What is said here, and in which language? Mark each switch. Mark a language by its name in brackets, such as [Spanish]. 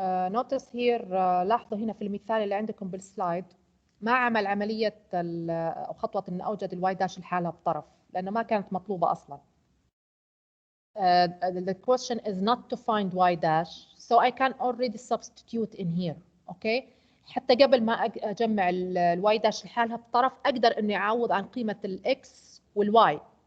[English] Notice here, [Arabic] لاحظوا هنا في المثال اللي عندكم بالسلايد ما عمل عملية أو خطوة إن أوجد الواي داش لحالها بطرف لأنه ما كانت مطلوبة أصلا. [English] The question is not to find y dash, so I can already substitute in here. [Arabic] Okay, حتى قبل ما أجمع الواي داش لحالها بطرف أقدر إني أعوض عن قيمة الإكس والواي.